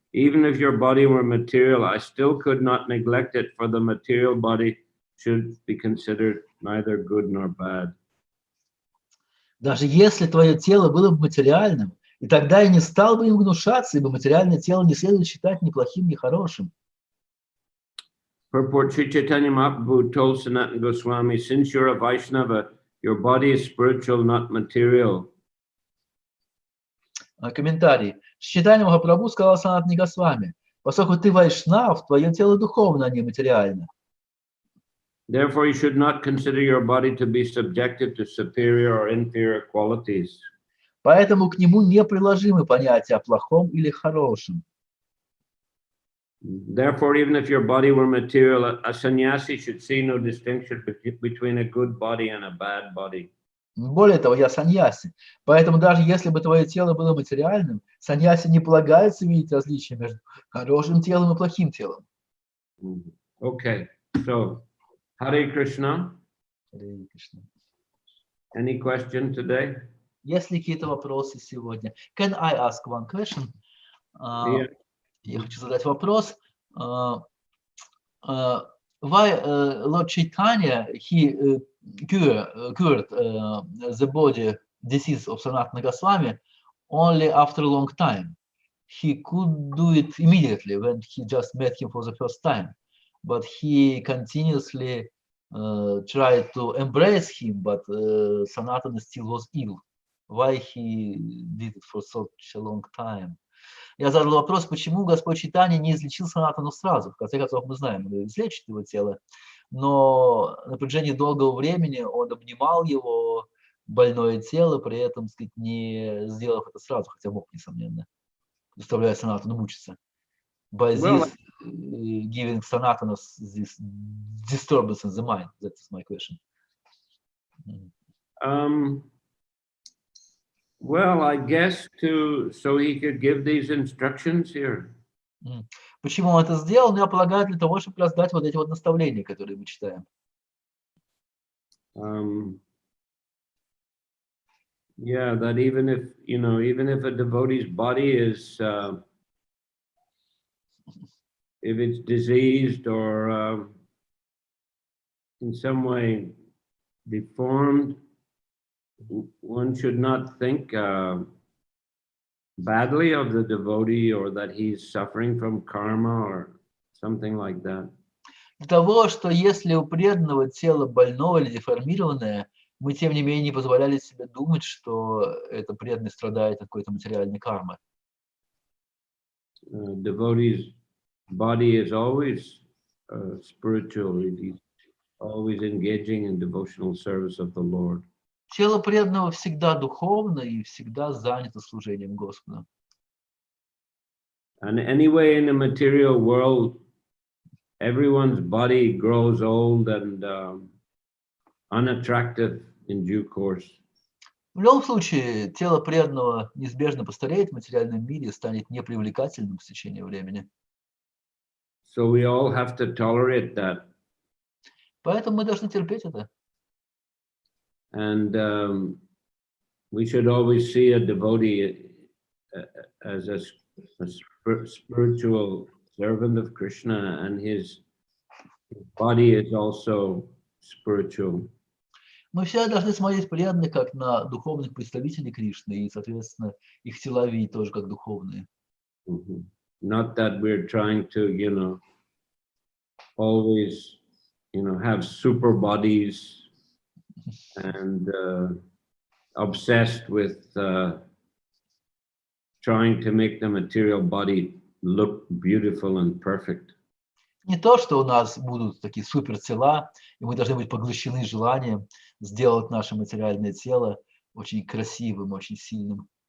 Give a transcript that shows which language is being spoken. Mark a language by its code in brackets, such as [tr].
[en] Even if your body were material, I still could not neglect it, for the material body should be considered neither good nor bad. [ru] Даже если твое тело было бы материальным, и тогда я не стал бы им гнушаться, ибо материальное тело не следует считать ни плохим, ни хорошим. [en] Purport Sri Chaitanya Mahaprabhu told Sanatana Goswami, since you're a Vaishnava, your body is spiritual, not material. [ru] Комментарий. Чайтанья Махапрабху сказал Санатане Госвами, поскольку ты вайшнав, твое тело духовно, а не материально. [en] Therefore, you should not consider your body to be subjected to superior or inferior qualities. [ru] Поэтому к нему не приложимы понятия о плохом или хорошем. [en] Therefore, even if your body were material, a sannyasi should see no distinction between a good body and a bad body. [ru] Более того, я саньяси. Поэтому даже если бы твое тело было материальным, саньяси не полагается видеть различия между хорошим телом и плохим телом. [en] Okay, so Hare Krishna. [ru] Харе Кришна. [en] Any question today? [ru] Есть ли какие-то вопросы сегодня? [en] Can I ask one question? Yeah. [ru] Я хочу задать вопрос. [en] Why Lord Chaitanya, he cured the body disease of Sanatana Goswami only after a long time. He could do it immediately when he just met him for the first time, but he continuously tried to embrace him, but Sanatana still was ill. Why he did it for such a long time? [ru] Я задал вопрос, почему Господь Чайтанья не излечил Санатану сразу. В конце концов, мы знаем, он излечит его тело, но на протяжении долгого времени он обнимал его больное тело, при этом, так сказать, не сделав это сразу, хотя мог, несомненно, заставляя Санатану мучиться. [en] By this giving Sanatana this disturbance in the mind. That is my question. Well, I guess so he could give these instructions here. [ru] Почему он это сделал? Я полагаю, для того, чтобы раздать вот эти вот наставления, которые мы читаем. [en] Yeah, that even if a devotee's body is, if it's diseased or in some way deformed, one should not think badly of the devotee or that he's suffering from karma or something like that. [ru] Для того, что если у преданного тело больное или деформированное, мы тем не менее не позволяли себе думать, что это преданный страдает от какой-то материальной кармы. [en] Devotee's body is always spiritual. He's always engaging in devotional service of the Lord. [ru] Тело преданного всегда духовно и всегда занято служением Господа. [en] And anyway, in the material world, everyone's body grows old and unattractive in due course. [ru] В любом случае, тело преданного неизбежно постареет в материальном мире и станет непривлекательным в течение времени. [en] So we all have to tolerate that. [ru] Поэтому мы должны терпеть это. [en] And we should always see a devotee as a spiritual servant of Krishna, and his body is also spiritual. [ru] Мы все должны смотреть преданных как на духовных представителей Кришны и, соответственно, их тела видеть тоже как духовные. [en] Not that we're trying to, always, have super bodies and obsessed with trying to make the material body look beautiful and perfect. [ru] Не то, что у нас будут такие супертела, и мы должны быть поглощены желанием сделать наше материальное тело очень красивым, очень сильным.